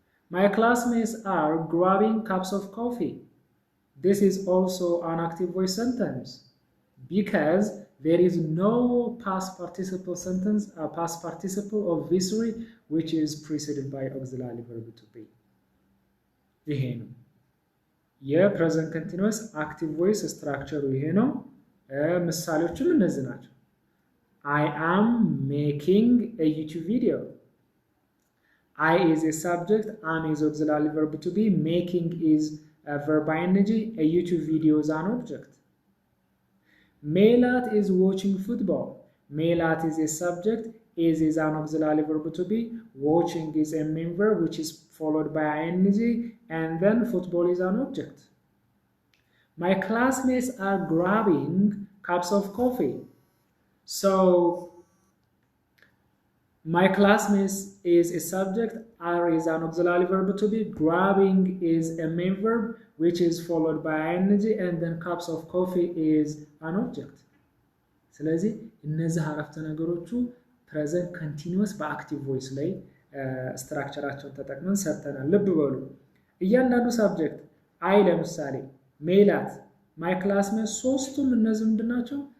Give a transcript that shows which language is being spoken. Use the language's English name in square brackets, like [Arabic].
[English] My classmates are grabbing cups of coffee. This is also an active voice sentence because there is no past participle sentence, a past participle of V3 which is preceded by auxiliary verb to be. [Amharic] ይሄ ነው የፕሬዘንት ኮንቲኒዩስ አክቲቭ ቮይስ ስትራክቸሩ ይሄ ነው። ምሳሌዎችም እነዚህ ናቸው። [English] I am making a YouTube video. I is a subject, am is auxiliary verb to be, making is a verb ing, a YouTube video is an object. Melat is watching football. Melat is a subject, is an auxiliary verb to be, watching is a main verb which is followed by ing, and then football is an object. My classmates are grabbing cups of coffee. So, my classmates is a subject, are is an auxiliary verb to be, grabbing is a main verb which is followed by ing, and then cups of coffee is an object. [Amharic] ስለዚህ እነዚህ አረፍተ ነገሮቹ ፕሬዘንት ኮንቲኒዩስ በአክቲቭ ቮይስ ላይ ስትራክቸራቸውን ተጠቅመን ሰርተናል። ልብ በሉ እያንዳንዱ ሳብጀክት አይ ለምሳሌ፣ ሜላት፣ ማይ ክላስሜት ሶስቱም እነዚህ ምንድን ናቸው?